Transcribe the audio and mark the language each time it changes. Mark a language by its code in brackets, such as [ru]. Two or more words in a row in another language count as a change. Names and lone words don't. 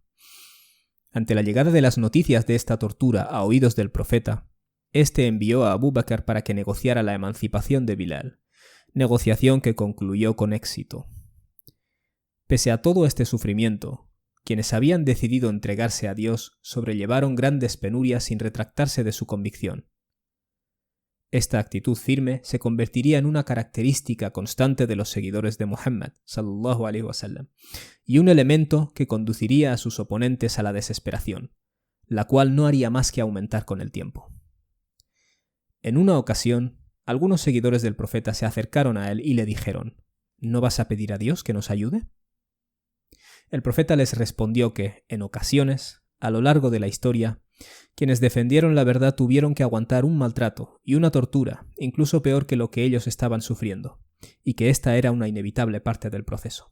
[es] Ante la llegada de las noticias de esta tortura a oídos del profeta, este envió a Abu Bakr para que negociara la emancipación de Bilal, negociación que concluyó con éxito. Pese a todo este sufrimiento, quienes habían decidido entregarse a Dios sobrellevaron grandes penurias sin retractarse de su convicción. Esta actitud firme se convertiría en una característica constante de los seguidores de Muhammad [ar] صلى الله عليه وسلم [es] y un elemento que conduciría a sus oponentes a la desesperación, la cual no haría más que aumentar con el tiempo. En una ocasión, algunos seguidores del profeta se acercaron a él y le dijeron: ¿No vas a pedir a Dios que nos ayude? El profeta les respondió que, en ocasiones, a lo largo de la historia, quienes defendieron la verdad tuvieron que aguantar un maltrato y una tortura, incluso peor que lo que ellos estaban sufriendo, y que esta era una inevitable parte del proceso.